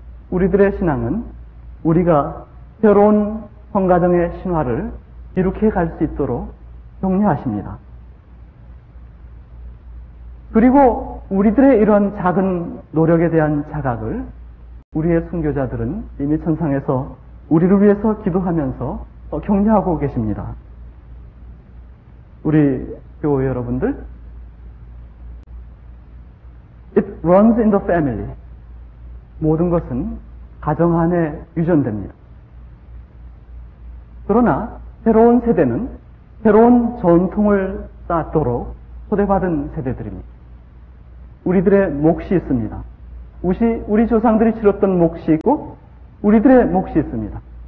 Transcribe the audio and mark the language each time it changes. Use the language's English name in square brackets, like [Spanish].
[Korean] 우리들의 신앙은 우리가 새로운 성가정의 신화를 이룩해 갈 수 있도록 격려하십니다. 그리고 우리들의 이런 작은 노력에 대한 자각을 우리의 순교자들은 이미 천상에서 우리를 위해서 기도하면서 격려하고 계십니다. 우리 교회 여러분들, [English] It runs in the family. [Korean] 모든 것은 가정 안에 유전됩니다. 그러나 새로운 세대는 새로운 전통을 쌓도록 초대받은 세대들입니다. 우리들의 몫이 있습니다. 우리 조상들이 치렀던 몫이 있고 우리들의 몫이 있습니다.